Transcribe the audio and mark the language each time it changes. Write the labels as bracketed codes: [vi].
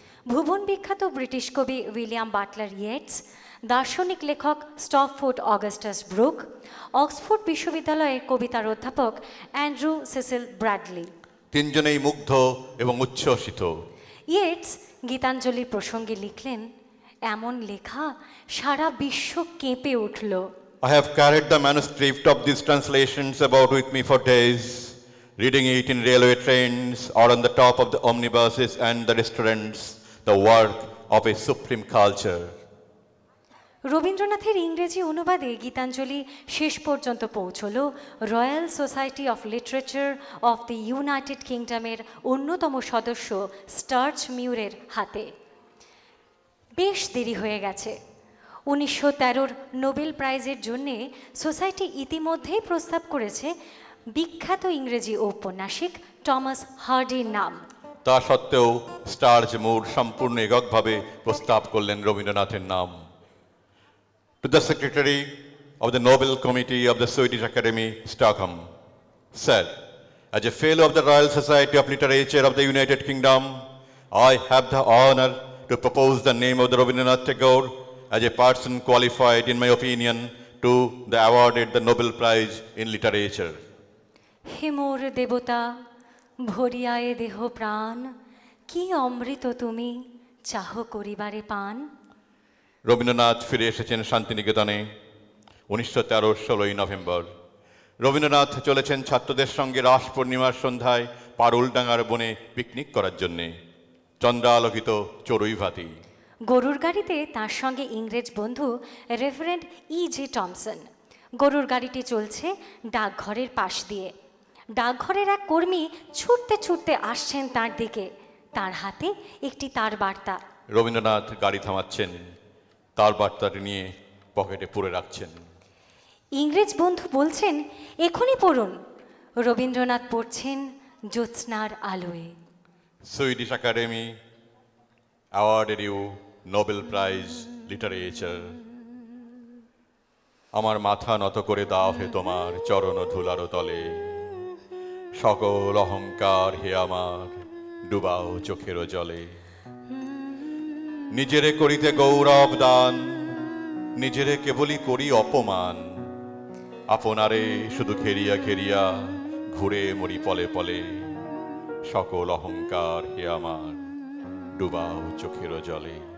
[bn] ভুবন বিখ্যাত ব্রিটিশ কবি William Butler Yeats, দার্শনিক লেখক স্টপফোর্ড অগাস্টাস ব্রুক, অক্সফোর্ড বিশ্ববিদ্যালয়ের কবিতার অধ্যাপক অ্যান্ড্রু সেসিল ব্র্যাডলি। 3 জনেই মুগ্ধ এবং উচ্ছ্বসিত। ইয়েটস গীতাঞ্জলির প্রসঙ্গে লিখলেন, এমন লেখা সারা বিশ্ব কেঁপে উঠল। [en] I have carried the manuscript of these translations about with me for days, reading it in railway trains or on the top of the omnibuses and the restaurants, the work of a supreme culture. [bn] রবীন্দ্রনাথের ইংরেজি অনুবাদে গীতাঞ্জলি শেষ পর্যন্ত পৌঁছল royal society of literature of the United কিংডমের অন্যতম সদস্য starch মিউরের হাতে। বেশ দেরি হয়ে গেছে। 1913 নোবেল প্রাইজের জন্যে সোসাইটি ইতিমধ্যেই প্রস্তাব করেছে বিখ্যাত ইংরেজি ঔপন্যাসিক টমাস হার্ডির নাম। তা সত্ত্বেও স্টার্চ মিউর সম্পূর্ণ এককভাবে প্রস্তাব করলেন রবীন্দ্রনাথের নাম। [en] To the Secretary of the Nobel Committee of the Swedish Academy, Stockholm, said, as a fellow of the Royal Society of Literature of the United Kingdom, I have the honor to propose the name of the Rabindranath Tagore as a person qualified, in my opinion, to the awarded the Nobel Prize in Literature. [bn] হে মোর দেবতা, ভরিয়ায়ে দেহ প্রাণ, কি অমৃত তুমি চাহ করিবারে পান। রবীন্দ্রনাথ ফিরে এসেছেন শান্তিনিকেতনে 1913 16ই নভেম্বর। রবীন্দ্রনাথ চলেছেন ছাত্রদের সঙ্গে রাস পূর্ণিমার সন্ধ্যায় পারুলডাঙ্গার বনে পিকনিক করার জন্যে। চন্দ্রালোকিত চড়ুই ভাতি। গরুর গাড়িতে তার সঙ্গে ইংরেজ বন্ধু রেভারেন্ড E.J. টমসন। গরুর গাড়িটি চলছে ডাকঘরের পাশ দিয়ে। ডাকঘরের এক কর্মী ছুটতে ছুটতে আসছেন তার দিকে, তার হাতে একটি তার বার্তা। রবীন্দ্রনাথ গাড়ি থামাচ্ছেন, তার বার্তাটি নিয়ে পকেটে পুরে রাখছেন। ইংরেজ বন্ধু বলছেন, এখনই পড়ুন। রবীন্দ্রনাথ পড়ছেন জ্যোৎস্নার আলোয়। [en] Swedish academy awarded you Nobel Prize Literature. [bn] আমার মাথা নত করে দাও হে তোমার চরণ ধুলার তলে, সকল অহংকার হে আমার ডুবাও চোখের জলে। নিজেরে করিতে গৌরব দান, নিজেরে কেবলই করি অপমান, আপনারে শুধু ঘেরিয়া ঘেরিয়া ঘুরে মরি পলে পলে, সকল অহংকার হে আমার ডুবাও চোখের জলে।